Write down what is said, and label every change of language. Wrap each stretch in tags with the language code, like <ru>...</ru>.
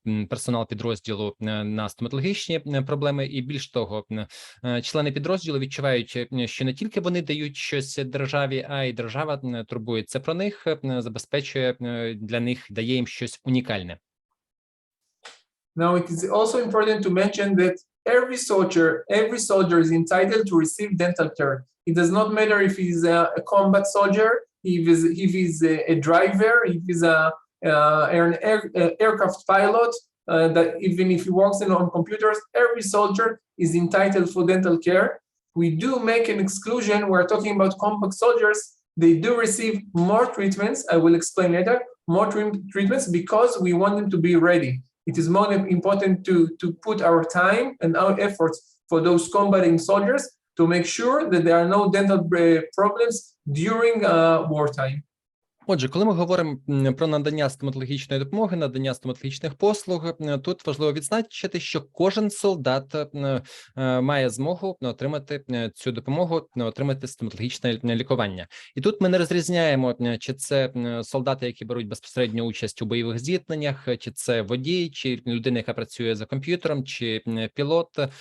<uk>персонал підрозділу на стоматологічні проблеми, і більш того, члени підрозділу відчувають, що не тільки вони дають щось державі, а й держава турбується про них, забезпечує для них, дає їм щось унікальне.</uk> <en>Now, it is also important to mention that every soldier is entitled to receive dental care. It does not matter if he's a combat soldier, if he's a driver, if he's an aircraft pilot, that even if he works on computers, every soldier is entitled for dental care. We do make an exclusion. We're talking about combat soldiers. They do receive more treatments. I will explain later, more treatments because we want them to be ready. It is more important to put our time and our efforts for those combating soldiers to make sure that there are no dental problems during wartime.</en> <uk>Отже, коли ми говоримо про надання стоматологічної допомоги, надання стоматологічних послуг, тут важливо відзначити, що кожен солдат має змогу отримати цю допомогу, отримати стоматологічне лікування. І тут ми не розрізняємо, чи це солдати, які беруть безпосередню участь у бойових зіткненнях, чи це водій, чи людина, яка працює за комп'ютером, чи пілот.</uk>